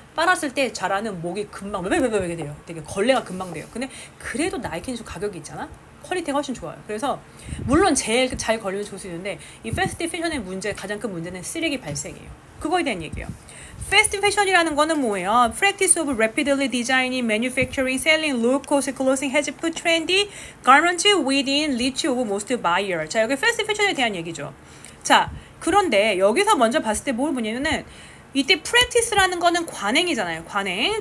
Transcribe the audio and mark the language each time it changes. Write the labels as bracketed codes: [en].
[ko] 빨았을 때 자라는 목이 금방 왜게 돼요. 되게 걸레가 금방 돼요. 근데 그래도 나이키는 좀 가격이 있잖아. 퀄리티가 훨씬 좋아요. 그래서 물론 제일 잘 걸리면 좋을 수 있는데 이 패스트 패션의 가장 큰 문제는 쓰레기 발생이에요. 그거에 대한 얘기예요. 패스트 패션이라는 거는 뭐예요? [en] Practice of rapidly designing, manufacturing, selling low-cost clothing has put trendy garments within reach of most buyers. [ko] 자, 여기 패스트 패션에 대한 얘기죠. 자, 그런데 여기서 먼저 봤을 때 뭘 보냐면은 이때 practice라는 거는 관행이잖아요. 관행.